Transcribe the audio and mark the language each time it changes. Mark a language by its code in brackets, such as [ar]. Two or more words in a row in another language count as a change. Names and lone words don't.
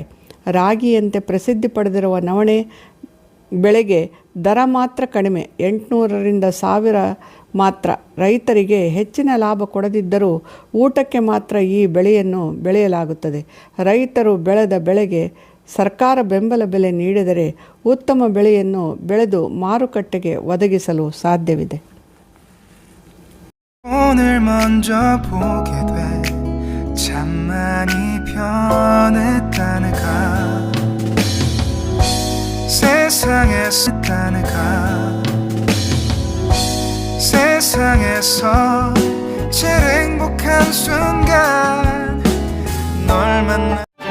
[kn] ರಾಗಿಯಂತೆ ಪ್ರಸಿದ್ಧಿ ಪಡೆದಿರುವ ನವಣೆ ಬೆಳೆಗೆ ದರ ಮಾತ್ರ ಕಡಿಮೆ, 800 ರಿಂದ 1000 ಮಾತ್ರ. ರೈತರಿಗೆ ಹೆಚ್ಚಿನ ಲಾಭ ಕೊಡದಿದ್ದರೂ ಊಟಕ್ಕೆ ಮಾತ್ರ ಈ ಬೆಳೆಯನ್ನು ಬೆಳೆಯಲಾಗುತ್ತದೆ. ರೈತರು ಬೆಳೆದ ಬೆಳೆಗೆ ಸರ್ಕಾರ ಬೆಂಬಲ ಬೆಲೆ ನೀಡಿದರೆ ಉತ್ತಮ ಬೆಳೆಯನ್ನು ಬೆಳೆದು ಮಾರುಕಟ್ಟೆಗೆ ಒದಗಿಸಲು ಸಾಧ್ಯವಿದೆ. [ko] 오늘 먼저 보게 돼 참 많이 변했다는가. 세상에서 제일 행복한 순간 널 만나